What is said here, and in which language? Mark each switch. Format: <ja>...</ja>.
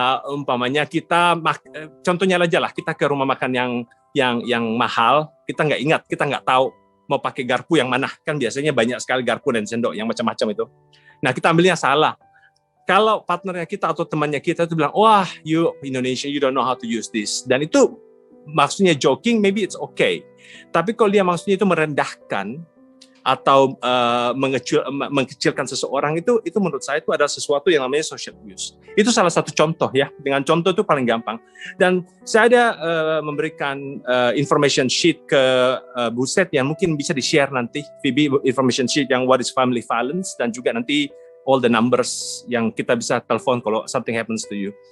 <id>Umpamanya kita contohnya aja lah, kita ke rumah makan yang mahal, kita nggak ingat, kita nggak tahu mau pakai garpu yang mana, kan biasanya banyak sekali garpu dan sendok yang macam-macam itu. Nah kita ambilnya salah. Kalau partnernya kita atau temannya kita itu bilang, wah,</id> <en>you Indonesia, you don't know how to use this.</en> <id>Dan itu maksudnya joking,</id> <en>maybe it's okay.</en> <id>Tapi kalau dia maksudnya itu merendahkan atau mengecilkan seseorang, itu menurut saya itu adalah sesuatu yang namanya social abuse. Itu salah satu contoh ya. Dengan contoh itu paling gampang. Dan saya ada memberikan information sheet ke Buset yang mungkin bisa di-share nanti, Phoebe, information sheet yang</id> <en>what is family violence</en> <id>dan juga nanti</id> <en>all the numbers</en> <id>yang kita bisa telepon kalau</id> <en>something happens to you.</en>